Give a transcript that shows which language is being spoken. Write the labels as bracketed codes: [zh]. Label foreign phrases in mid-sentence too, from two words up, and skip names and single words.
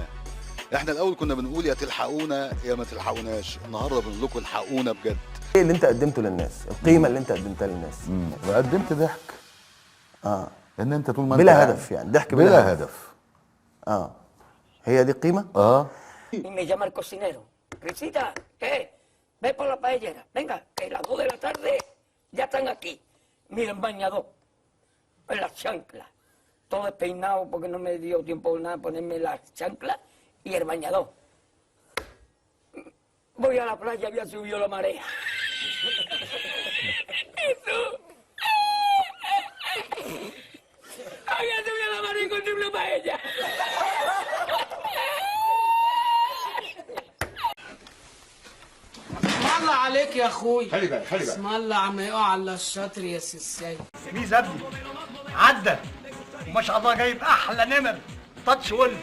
[ar] احنا الاول كنا بنقول يا تلحقونا يا ما تلحقوناش، النهارده بنقول لكم الحقونا بجد. ايه اللي انت قدمته للناس؟ القيمه اللي انت قدمتها للناس. وقدمت ضحك. ان انت طول ما انت بلا هدف، يعني ضحك بلا هدف. هي دي القيمه؟ [es] Me llama el cocinero. Risita, ¿qué? Ve por la paellera. Venga, que las 2 de la tarde ya están aquí. Mira el bañador, en las chanclas. Todo despeinado porque no me dio tiempo nada ponerme las chanclas y el bañador. Voy a la playa, había subido la marea. Eso. Había subido la marea y encontré una paella. [ar] اسم الله عليك يا اخوي. خلي بالك خلي بالك. اسم الله عم يقع على الشاطر يا سيساي. ميز ابني عدى وما شاء الله جايب احلى نمر تاتش ولف.